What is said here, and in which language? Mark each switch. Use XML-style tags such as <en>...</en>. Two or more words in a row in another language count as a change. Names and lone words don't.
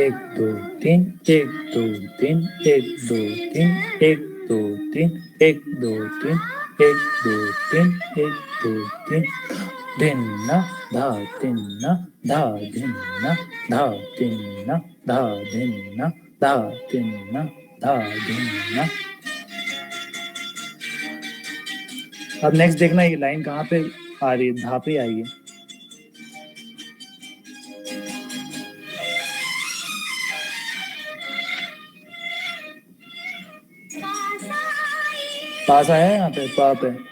<hi>1 2 3 1 2 3 1 2 3 1 2 3 1 2 3 1 2 3 1 2 3 धिन्ना धा धिन्ना धा धिन्ना धा धिन्ना धा धिन्ना धा धिन्ना धा धिन्ना। अब नेक्स्ट देखना ये लाइन कहाँ पे आ रही है, धा पे आई है। पास आया है यहाँ पे, पा पे।</hi>